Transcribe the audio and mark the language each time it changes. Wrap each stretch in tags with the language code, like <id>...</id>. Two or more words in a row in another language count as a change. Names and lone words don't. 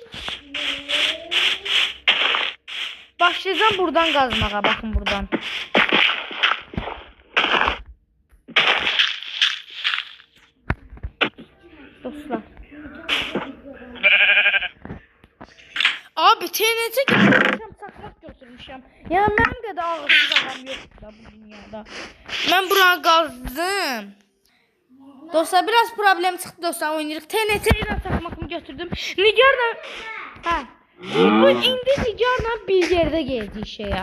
<tr>Başlayacağım buradan kazmaya. Bakın buradan. Dostlar.</tr> <az>Abi TNT götürmüşəm, çakmak götürmüşəm. Yəni mənim qədər ağırsız adam yoxdur da bu dünyada. Mən bura qazdım. Dostlar biraz problem çıxdı dostlar, oynayırıq. TNT ilə çakmakımı götürdüm. Nigarla bu indi Nigarla bir yerdə gəldik şeyə.</az>